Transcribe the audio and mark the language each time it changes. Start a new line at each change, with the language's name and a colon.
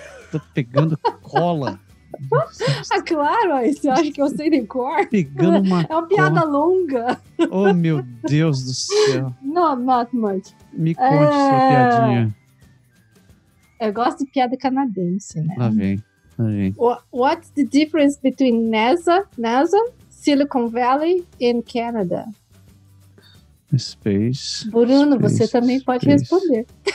Portuguese: Tô pegando cola. Claro, você acha que eu sei de cor? Pegando uma é uma piada longa. Oh, meu Deus do céu.
English: Not much.
Portuguese: Me conte sua piadinha. Eu gosto de piada canadense, né? Lá vem.
English: What's the difference between NASA, Silicon Valley and Canada? Space.
Portuguese: Bruno, você também pode responder.